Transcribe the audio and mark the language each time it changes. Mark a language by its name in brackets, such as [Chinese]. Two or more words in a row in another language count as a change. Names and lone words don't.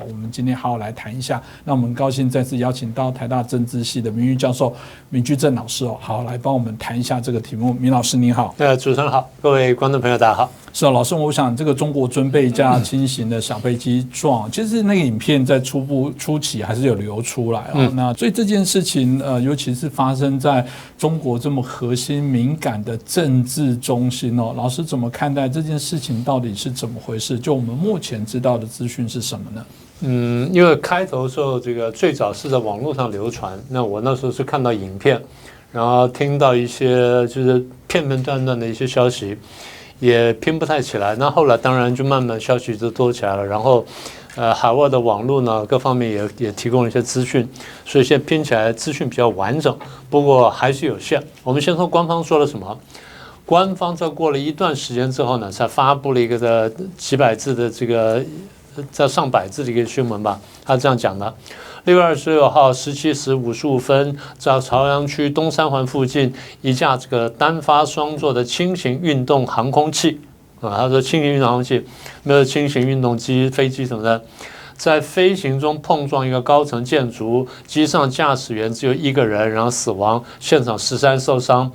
[Chinese] 我們今天好好來談一下。那我們高興再次邀請到台大政治系的名譽教授閔居正老師哦，好來幫我們談一下這個題目。閔老師您好。主持人好，各位觀眾朋友大家好。是哦，老師，我想這個中國尊被一架輕型的小飛機撞，其實那個影片在初期還是有流出來哦。那所以這件事情尤其是發生在中國這麼核心敏感的政治中心哦，老師怎麼看待這件事情？到底是怎麼回事？就我們目前知道的資訊是什麼呢？因為開頭的時候這個最早是在網絡上流傳，那我那時候是看到影片，然後聽到一些就是片片段段的一些消息，也拼不太起來。那後来當然就慢慢消息就多起來了，然後海外的網絡呢各方面也提供了一些資訊，所以現在拼起來資訊比較完整，不過還是有限。我們先說官方说了什麼。官方在過了一段時間之後呢，才發布了一個的幾百字的這個在上百字的一個新聞吧。他這樣講的：6月26號17時55分，在朝陽區東三環附近，一架這個單發雙座的輕型運動航空器他說輕型運動航空器沒有輕型運動機、飛機什麼的，在飛行中碰撞一個高層建築，機上駕駛員只有1個人，然後死亡，現場13受傷。